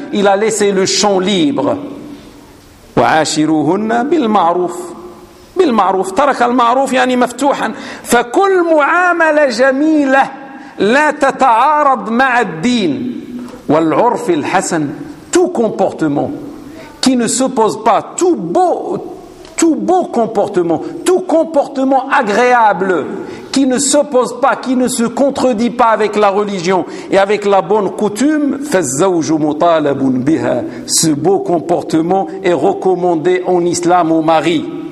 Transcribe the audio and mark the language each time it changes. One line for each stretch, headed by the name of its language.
French: Il a laissé le champ libre.
Arabic: وعاشروهن بالمعروف. بالمعروف. ترك المعروف يعني مفتوحا. فكل معاملة جميلة لا تتعارض مع الدين. والعرف الحسن.
French: Tout comportement qui ne s'oppose pas. Tout beau comportement. Tout comportement agréable. Qui ne s'oppose pas, qui ne se contredit pas avec la religion et avec la bonne coutume, ce beau comportement est recommandé en islam au mari.